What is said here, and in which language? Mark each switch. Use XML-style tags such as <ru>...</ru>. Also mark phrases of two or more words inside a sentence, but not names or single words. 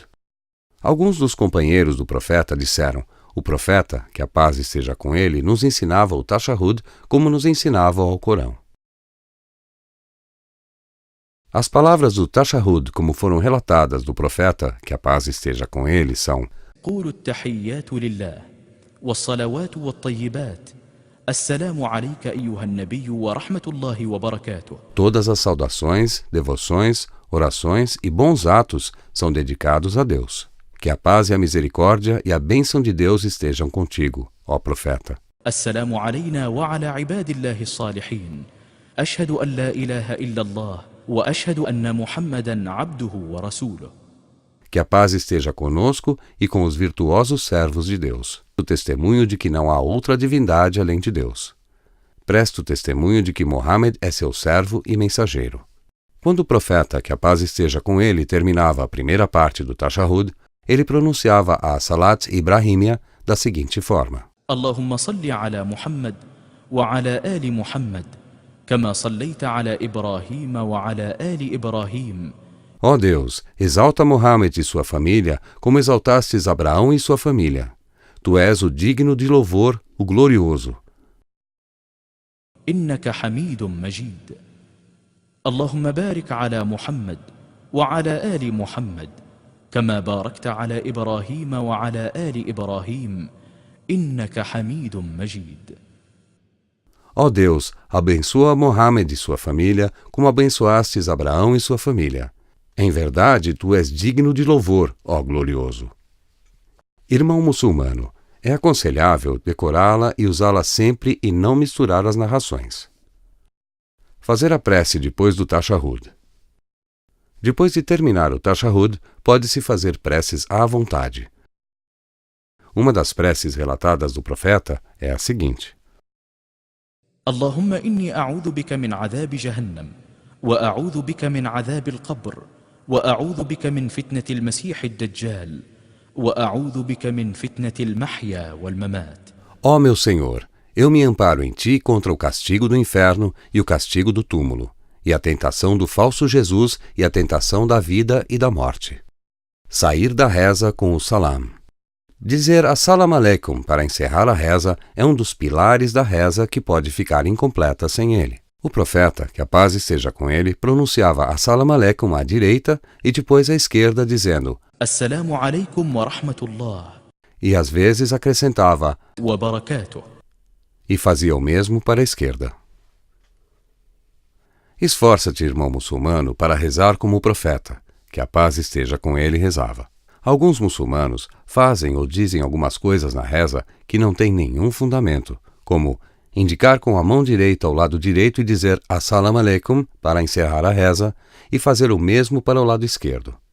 <pt>Alguns dos companheiros do profeta disseram: o profeta, que a paz esteja com ele, nos ensinava o tashahhud como nos ensinava o Alcorão. As palavras do tashahhud, como foram relatadas do profeta, que a paz esteja com ele, são:</pt> <ar>قولوا التحيات لله والصلوات والطيبات السلام عليك أيها النبي ورحمة الله وبركاته.</ar> <pt>Todas as saudações, devoções, orações e bons atos são dedicados a Deus. Que a paz e a misericórdia e a bênção de Deus estejam contigo, ó profeta.</pt> <ar>السلام علينا وعلى عباد الله الصالحين أشهد أن لا إله إلا الله وأشهد أن محمدا عبده ورسوله.</ar> <pt>Que a paz esteja conosco e com os virtuosos servos de Deus. O testemunho de que não há outra divindade além de Deus. Presto testemunho de que Mohammed é seu servo e mensageiro. Quando o profeta, que a paz esteja com ele, terminava a primeira parte do tashahhud, ele pronunciava a Salat Ibrahimia da seguinte forma:</pt> <ar>اللهم صل على محمد وعلى آل محمد كما صليت على إبراهيم وعلى آل إبراهيم.</ar> <pt>Ó Deus, exalta Mohammed e sua família, como exaltastes Abraão e sua família. Tu és o digno de louvor, o glorioso.</pt> <ar>إنك حميد مجيد. اللهم بارك على محمد وعلى آل محمد كما باركت على إبراهيم وعلى آل إبراهيم. إنك حميد مجيد.</ar> <pt>Ó Deus, abençoa Mohammed e sua família, como abençoastes Abraão e sua família. Em verdade, tu és digno de louvor, ó glorioso. Irmão muçulmano, é aconselhável decorá-la e usá-la sempre e não misturar as narrações. Fazer a prece depois do tashahhud. Depois de terminar o tashahhud, pode-se fazer preces à vontade. Uma das preces relatadas do profeta é a seguinte:</pt> <ar>اللهم إني أعوذ بك من عذاب جهنم وأعوذ بك من عذاب القبر وأعوذ بك من فتنة المسيح الدجال, وأعوذ بك من فتنة المحيا والممات.</ar> <pt>Ó meu Senhor, Eu me amparo em ti contra o castigo do inferno e o castigo do túmulo, e a tentação do falso Jesus e a tentação da vida e da morte. Sair da reza com o salam. Dizer</pt> <ar>السلام عليكم</ar> <pt>para encerrar a reza é um dos pilares da reza que pode ficar incompleta sem ele. O profeta, que a paz esteja com ele, pronunciava</pt> <ar>السلام عليكم</ar> <pt>à direita e depois à esquerda, dizendo</pt> <ar>السلام عليكم ورحمة الله.</ar> <pt>E às vezes acrescentava</pt> <ar>وبركاته.</ar> <pt>E fazia o mesmo para a esquerda. Esforça-te, irmão muçulmano, para rezar como o profeta, que a paz esteja com ele, rezava. Alguns muçulmanos fazem ou dizem algumas coisas na reza que não têm nenhum fundamento, como indicar com a mão direita ao lado direito e dizer</pt> <ar>السلام عليكم</ar> <pt>para encerrar a reza e fazer o mesmo para o lado esquerdo.</pt>